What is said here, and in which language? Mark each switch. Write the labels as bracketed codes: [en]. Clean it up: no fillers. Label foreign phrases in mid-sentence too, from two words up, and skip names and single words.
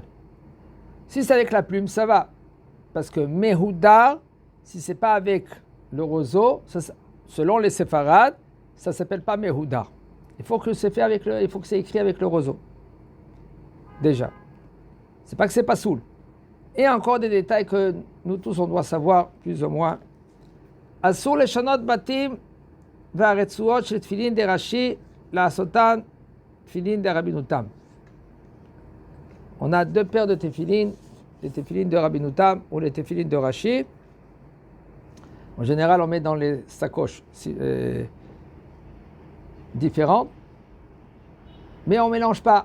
[fr] Si c'est avec la plume, ça va. Parce que Mehoudar, si c'est pas avec le roseau, selon les séfarades, ça s'appelle pas Mehoudar. Il faut que c'est écrit avec le roseau. Déjà. C'est pas que c'est pas soul. Et encore des détails que nous tous on doit savoir plus ou moins. [he] אסור לשנות בתים ורצועות של תפילין דרש"י לעשותן תפילין דרבינו תם. [fr] On a deux paires de tefillin, les tefillin de Rabbeinu Tam ou les tefillin de Rashi. En général, on met dans les sacoches différentes, mais on ne mélange pas.